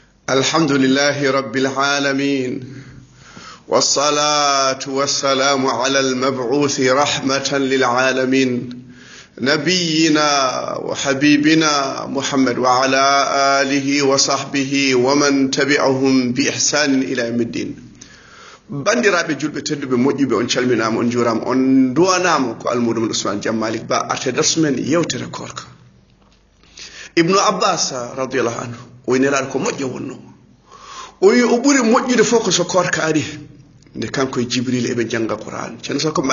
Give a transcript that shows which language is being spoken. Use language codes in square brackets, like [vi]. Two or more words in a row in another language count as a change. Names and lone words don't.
[ar] الحمد لله رب العالمين والصلاة والسلام على المبعوث رحمة للعالمين نبينا وحبيبنا محمد وعلى آله وصحبه ومن تبعهم بإحسان إلى يوم الدين. [ff] bandiraɓe julɓe tedduɓe moƴƴuɓe on calminama on jurama on duwanama ko almuɗum Ousmane Jam Malik Ba arte darsumen yewtere korka. Ibnu Abbas [ar] رضي الله عنه [ff] o nelaɗo ko moƴƴo wonno o wi o ɓuuri moƴƴude fof ko so korka ari nde kanko e Jibril eɓe jangga Qur'an ceerno so ko